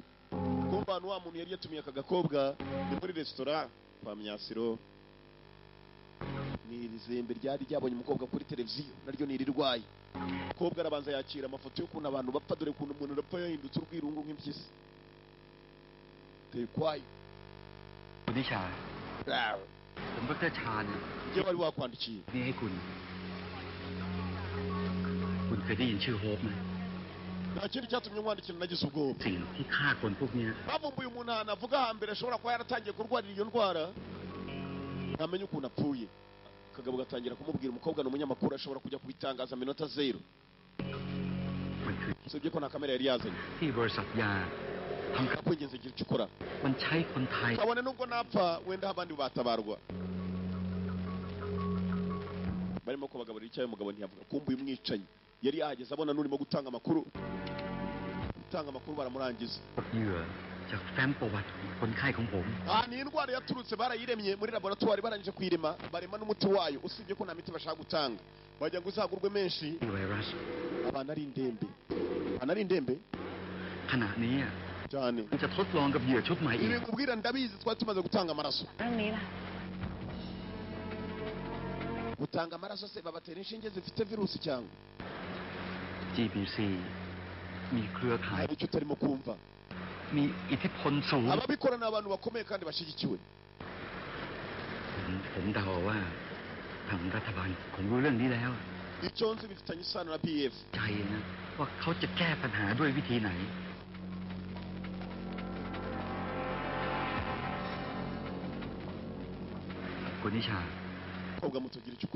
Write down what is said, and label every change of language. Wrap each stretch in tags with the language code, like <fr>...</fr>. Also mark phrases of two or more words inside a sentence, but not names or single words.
<rw>Kumva hano wa muntu yari yatumiye aka gakobwa ni muri resitora kwa Myasiro. Ni izembe ryari ryabonye umukobwa kuri televiziyo, naryo ni irirwaye. Umukobwa arabanza yakira amafoto y'ukuntu abantu bapfa, dore ukuntu umuntu arapfa yahindutse urwirungu nk'impyisi. Tekwaye.</rw> <th>คุณนิชา ผมดร.ชาญ</th> <rw>Ibyo wari wakwandikiye</rw> <th>นี่ให้คุณเคยได้ยินชื่อโฮปไหม</th> <rw>nta kindi cyatumye nkwandikira nagize ubwoba.</rw> <th>สิ่งที่ฆ่าคนพวกเนี้ย</th> <rw>Bavumbuye umuntu ahantu avuga hambere ashobora kuba yaratangiye kurwarira iyo ndwara, ntamenya ukuntu apfuye. Akagabo gatangira kumubwira umukobwa ni umunyamakuru, ashobora kujya kubitangaza minota zero.</rw> <th>มันคือ</th> <rw>Usibye ko nta kamera yari yazanye.</rw> <th>ที่บริษัทยาทำกับ</th> <rw>Nakwigenza igihe cyo ukora.</rw> <th>มันใช้คนไทย</th> <rw>Kabone nubwo napfa wenda abandi batabarwa. Barimo ko bagaburira icyayi, umugabo ntiyavuga. Kumbuye umwicanyi yari yahageze abona n'urimo gutanga amakuru. Gutanga amakuru baramurangiza.</rw> <th>เหยื่อจากแฟ้มประวัติของคนไข้ของผม</th> <rw>Ni indwara yaturutse barayiremye muri laboratoire, barangije kuyirema barema n'umuti wayo. Usibye ko nta miti bashaka gutanga, bajya ngo uzagurwe menshi.</rw> <th>ไวรัส</th> <rw>Abana ari indembe</rw> <th>ขณะนี้</th> <rw>cyane.</rw> <th>มันจะทดลองกับเหยื่อชุดใหม่อี</th> <rw>Ibi</rw> <th>ก</th> <rw>nkubwira ndabizi, twari tumaze gutanga amaraso.</rw> <th>เรื่องนี้ล่ะ</th> <rw>Gutanga amaraso se babatera inshinge zifite virusi cyangwa?</rw> <th>GBC มีเครือข่าย</th> <rw>Hari icyo utarimo kumva.</rw> <th>มีอิทธิพลสูง</th> <rw>Ababikora ni abantu bakomeye kandi bashyigikiwe.</rw> <th>ผมเดาว่าทางรัฐบาลคงรู้เรื่องนี้แล้ว</th> <rw>Icyo nzi bifitanye isano na PF.</rw> <th>ใจนะว่าเขาจะแก้ปัญหาด้วยวิธีไหน คุณนิชา</th> <rw>Koga mutugira icyo ukora.</rw>